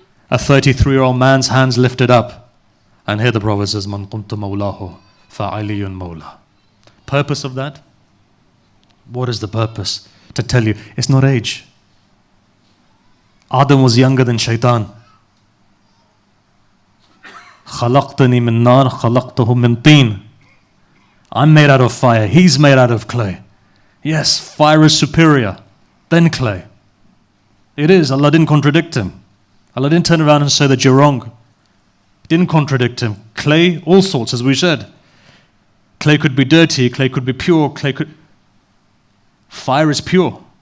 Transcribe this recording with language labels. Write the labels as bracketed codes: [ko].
[en] A 33-year-old man's hands lifted up. And here the Prophet says, [ar] Man kuntu mawlahu fa'aliyun mawla. [en] Purpose of that? What is the purpose? To tell you, it's not age. Adam was younger than Shaitan. [ar] خلقتني من نار خلقته من طين. [en] I'm made out of fire, he's made out of clay. Yes, fire is superior, then clay. It is, Allah didn't contradict him. Allah didn't turn around and say that you're wrong. Didn't contradict him. Clay, all sorts, as we said. Clay could be dirty, clay could be pure, fire is pure.